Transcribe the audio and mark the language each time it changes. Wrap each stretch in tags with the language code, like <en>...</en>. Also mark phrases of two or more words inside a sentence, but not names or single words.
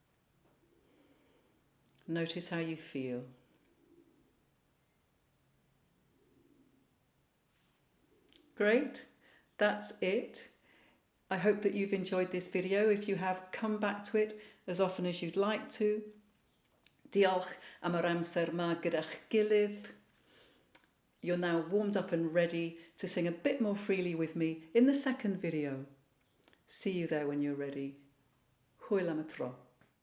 <en>Notice how you feel. Great, that's it. I hope that you've enjoyed this video. If you have, come back to it as often as you'd like to.</en> <cy>Diolch am yr amser ma gyda'ch gilydd.</cy> <en>You're now warmed up and ready to sing a bit more freely with me in the second video. See you there when you're ready.</en> <cy>Hwyl am y tro.</cy>